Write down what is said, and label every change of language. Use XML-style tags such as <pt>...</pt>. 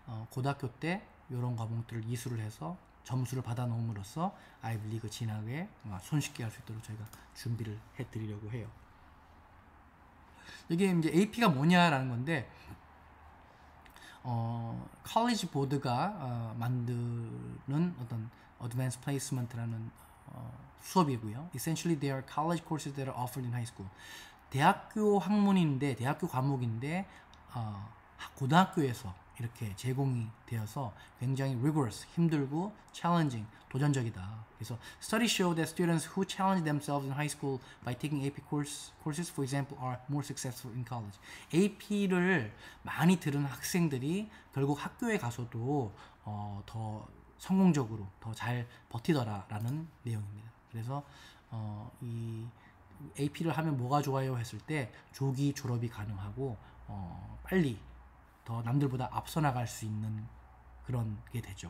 <ko>고등학교 때 이런 과목들을 이수를 해서 점수를 받아 놓음으로써 아이비리그 진학에 손쉽게 할 수 있도록 저희가 준비를 해드리려고 해요. 이게 이제 AP가 뭐냐라는 건데, 컬리지 보드가 만드는 어떤 Advanced Placement라는 수업이고요.</ko> <en>Essentially, they are college courses that are offered in high school.</en> <ko>대학교 학문인데, 대학교 과목인데 고등학교에서 이렇게 제공이 되어서 굉장히 rigorous, 힘들고 challenging, 도전적이다. 그래서</ko> <en>studies show that students who challenge themselves in high school by taking AP courses, for example, are more successful in college.</en> <ko>AP를 많이 들은 학생들이 결국 학교에 가서도 더 성공적으로 더 잘 버티더라라는 내용입니다. 그래서 이 AP를 하면 뭐가 좋아요 했을 때 조기 졸업이 가능하고 빨리 더 남들보다 앞서 나갈 수 있는 그런 게 되죠.</ko>